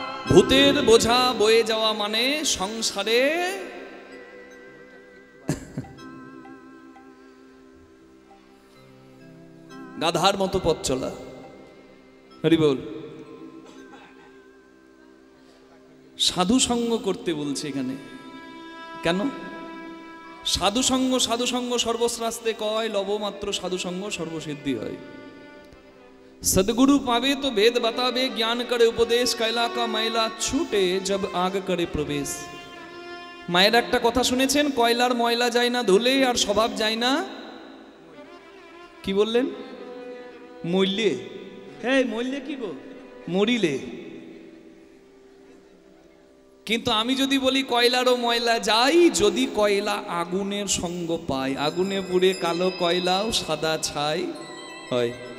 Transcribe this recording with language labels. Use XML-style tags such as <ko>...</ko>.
<bn>ভূতের বোঝা বয়ে যাওয়া মানে সংসারে গাধার মতো পথ চলা। হরি বল। সাধু সঙ্গ করতে বলছে এখানে। কেন? সাধু সঙ্গ সর্বশ্রাস্তে কয়, লবমাত্র সাধু সঙ্গ সর্বসিদ্ধি হয়।</bn> <hi>सदगुरु पावे तो वेद बतावे, ज्ञान करे उपदेश, कैला का मैला छूटे जब आग करे प्रवेश।</hi> <bn>মায়ের একটা কথা শুনেছেন, কয়লার ময়লা যায় না ধুলে আর স্বভাব যায় না কি বললেন? মরলে? হ্যাঁ, মরলে কি গো? মরিলে। কিন্তু আমি যদি বলি কয়লারও ময়লা যাই, যদি কয়লা আগুনের সঙ্গ পায়, আগুনে পুড়ে কালো কয়লাও সাদা ছাই হয়।</bn>